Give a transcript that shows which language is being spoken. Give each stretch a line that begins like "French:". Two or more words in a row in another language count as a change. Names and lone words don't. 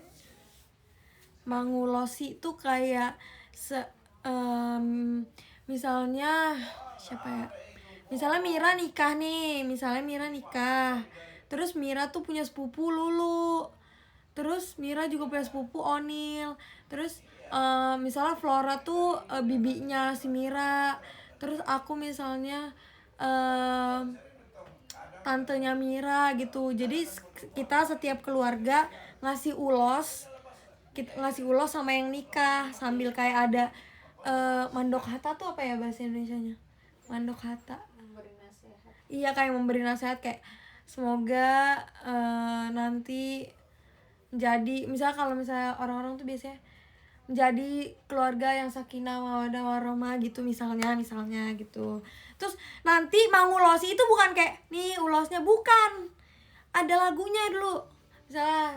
Indonesian: Mangulosi tuh kayak misalnya siapa ya, misalnya Mira nikah, terus Mira tuh punya sepupu Lulu, terus Mira juga punya sepupu Onil, terus misalnya Flora tuh bibinya si Mira, terus aku misalnya tantenya Mira gitu. Jadi kita setiap keluarga ngasih ulos sama yang nikah, sambil kayak ada
Batak Toba: mandok hata
Indonesian: tuh apa ya bahasa Indonesianya?
Batak Toba: Mandok hata.
Indonesian: Memberi nasihat. Iya, kayak memberi nasihat, kayak semoga nanti jadi, misalnya kalau misalnya orang-orang tuh biasanya menjadi keluarga yang
Arabic: سكينة مودة ورحمة
Indonesian: gitu, misalnya gitu. Terus nanti mangulosi itu bukan kayak nih ulosnya, bukan, ada lagunya dulu, misalnya